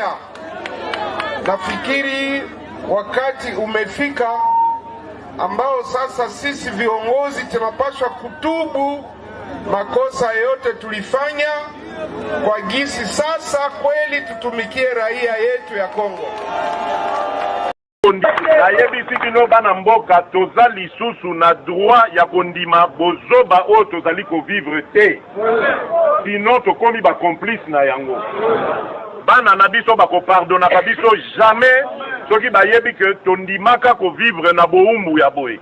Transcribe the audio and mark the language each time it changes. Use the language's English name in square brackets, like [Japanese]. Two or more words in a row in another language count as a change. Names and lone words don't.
[Swahili] Nafikiri wakati umefika ambao sasa sisi viongozi tunapaswa kutubu makosa yote tulifanya kwa gisi sasa kweli tutumikie raia yetu ya Kongo. [Lingala] Nayebi bino bana mboka toza lisusu na droit ya kondima bozoba o tozali ko vivre te. Sinon tokomi ba complice na yango. Bana na biso ba ko pardona ba biso jamais soki bayebi ke tondimaka ko vivre na boumbu ya boye.